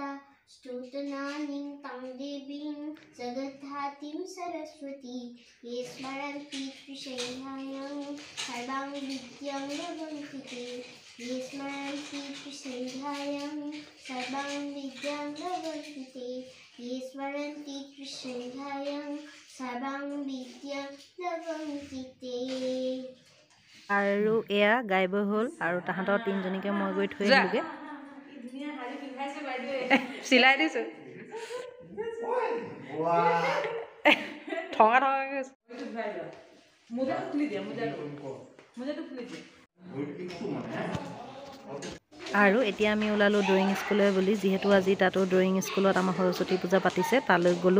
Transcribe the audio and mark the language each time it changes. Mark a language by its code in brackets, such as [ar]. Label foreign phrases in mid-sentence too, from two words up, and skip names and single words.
[sa] स्तुतनानीं तां देवीं जगद्धात्रीं सरस्वती ये स्मरन्ति त्रिसन्ध्यायां सर्वां विद्यां लभन्ते ते ये स्मरन्ति त्रिसन्ध्यायां सर्वां विद्यां लभन्ते ते ये स्मरन्ति त्रिसन्ध्यायां सर्वां विद्यां लभन्ते ते। [as] আৰু এয়া গাইব হ'ল আৰু তাহাঁতৰ তিনিজনীকে মই গৈ থৈ আহিলোগৈ। চিলাই দিছোঁ ঠঙা ঠঙাকৈ। আৰু এতিয়া আমি ওলালোঁ [en] drawing schoolলৈ [as] বুলি, যিহেতু আজি তাতো [en] drawing schoolত [as] আমাৰ সৰস্বতী পূজা পাতিছে, তালৈ গ'লোঁ।